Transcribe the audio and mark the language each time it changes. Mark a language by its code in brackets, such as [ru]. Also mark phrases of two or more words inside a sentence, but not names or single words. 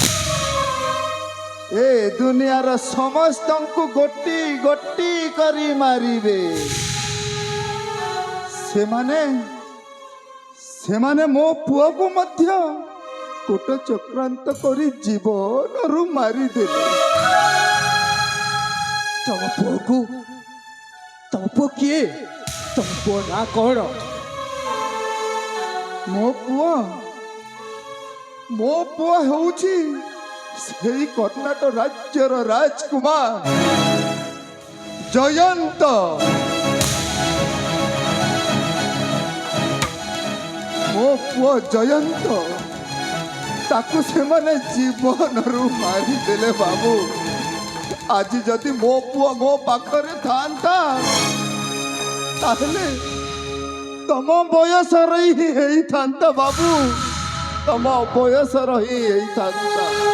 [or] ଏ ଦୁନିଆର ସମସ୍ତ କୁ ଗୋଟି ଗୋଟି କରି ମାରିବେ। ସେ ମାନେ ମୋ ପୁଅ କୁ ମଧ୍ୟ କୂଟ ଚକ୍ରାନ୍ତ କରି ଜୀବନ ମାରି ଦେଲେ। ତମ ପୁଅ କିଏ? ତମ ପୁଅ ନାଁ କଉଣ? ମୋ ପୁଅ ହେଉଛି ସେଇ କର୍ଣ୍ଣାଟକ ରାଜ୍ୟର ରାଜକୁମାର ଜୟନ୍ତ। ମୋ ପୁଅ ଜୟନ୍ତ ତାକୁ ସେମାନେ ଜୀବନରୁ ମାରିଦେଲେ ବାବୁ। ଆଜି ଯଦି ମୋ ପୁଅ ମୋ ପାଖରେ ଥାନ୍ତା ତାହେଲେ ତମ ବୟସର ହିଁ ହେଇଥାନ୍ତା ବାବୁ, ତମ ବୟସର ହିଁ ହେଇଥାନ୍ତା।